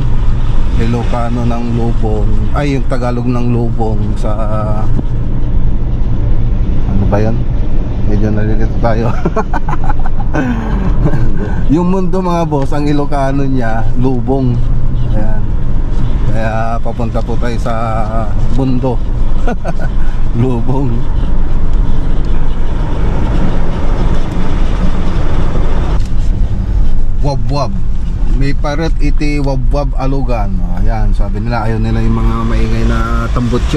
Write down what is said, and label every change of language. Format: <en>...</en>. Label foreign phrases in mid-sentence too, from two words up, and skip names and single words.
<tl>Ilocano ng lubong ay yung Tagalog ng lubong sa ano ba yan? Medyo nalilito tayo. Yung mundo mga boss, ang Ilocano niya lubong. Ayan. Kaya papunta po tayo sa mundo. Lubong. Wab-wab.</tl> <ilo>May paret iti wab-wab alugan.</ilo> <tl>Ayan, sabi nila ayaw nila yung mga maingay na tambutso.</tl>